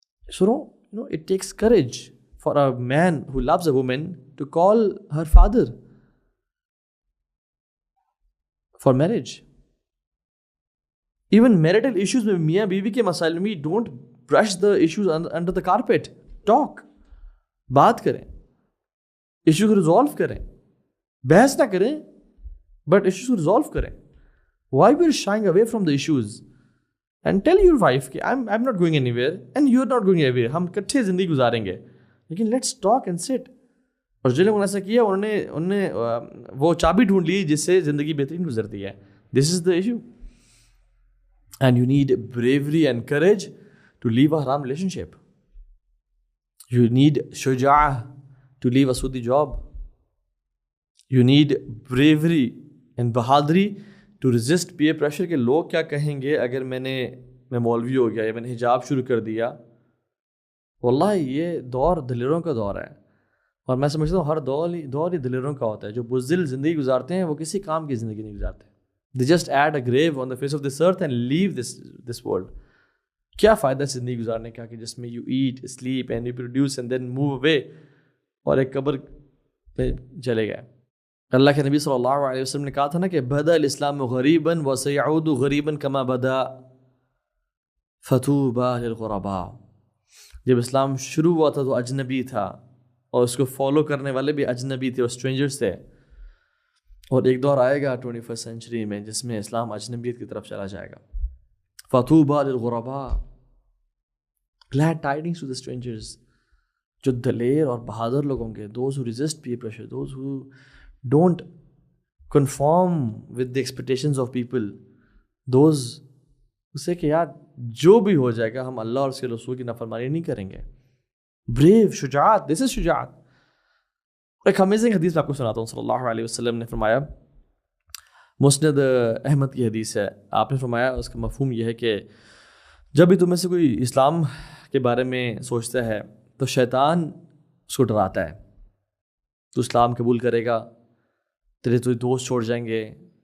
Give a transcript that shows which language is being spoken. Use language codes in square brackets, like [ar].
[en] So it takes courage for a man who loves a woman to call her father for marriage. Even marital issues [ur] میں میاں بیوی کے مسائل میں [en] don't brush the issues under the carpet. Talk. [ur] بات کریں، issue کو resolve کریں، بحث نہ کریں بٹ ایشوز کو ریزالو کریں. [en] Why we are shying away from the issues? And tell your wife کہ I'm not going anywhere and you're not going anywhere. [ur] ہم کٹھے زندگی گزاریں گے لیکن [en] let's talk and sit. [ur] اور جو لوگوں نے ایسا کیا انہوں نے وہ چابی ڈھونڈ لی جس سے زندگی بہترین گزرتی ہے. [en] This is the issue. And you need bravery and courage to leave a haram relationship. You need shuja'ah to leave a sudi job. You need bravery and bahadri to resist peer pressure [ur] کہ لوگ کیا کہیں گے اگر میں مولوی ہو گیا یا میں نے حجاب شروع کر دیا. واللہ یہ دور دلیروں کا دور ہے اور میں سمجھتا ہوں ہر دور ہی دلیروں کا ہوتا ہے. جو بزدل زندگی گزارتے ہیں وہ کسی کام کی زندگی نہیں گزارتے. [en] They just add a grave on the face of this earth and leave this world. [ur] کیا فائدہ زندگی گزارنے کا کہ جس میں [en] you eat, sleep and you produce and then move away [ur] اور ایک قبر پہ چلے گئے. اللہ کے نبی صلی اللہ علیہ وسلم نے کہا تھا نا کہ [ar] بدا الاسلام غریبا وسیعود غریبا کما بدا فطوبی للغرباء. [ur] جب اسلام شروع ہوا تھا تو اجنبی تھا اور اس کو فالو کرنے والے بھی اجنبی تھے اور اسٹرینجرز تھے. اور ایک دور آئے گا 21st سینچری میں جس میں اسلام اجنبیت کی طرف چلا جائے گا. [ar] فطوبی للغرباء. [en] glad tidings to the strangers. [ur] جو دلیر اور بہادر لوگ ہوں گے, [en] those who resist peer pressure, those who don't conform with the expectations of people, those [ur] اسے کہ یار جو بھی ہو جائے گا ہم اللہ اور اس کے رسول کی نافرمانی نہیں کریں گے. [en] brave, شجاعت, this is شجاعت. [ur] ایک امیزنگ حدیث میں آپ کو سناتا ہوں. صلی اللہ علیہ وسلم نے فرمایا, مسند احمد کی حدیث ہے, آپ نے فرمایا اس کا مفہوم یہ ہے کہ جب بھی تم میں سے کوئی اسلام کے بارے میں سوچتا ہے تو شیطان اس کو ڈراتا ہے. تو اسلام قبول کرے گا, تیرے تو دوست چھوڑ جائیں گے,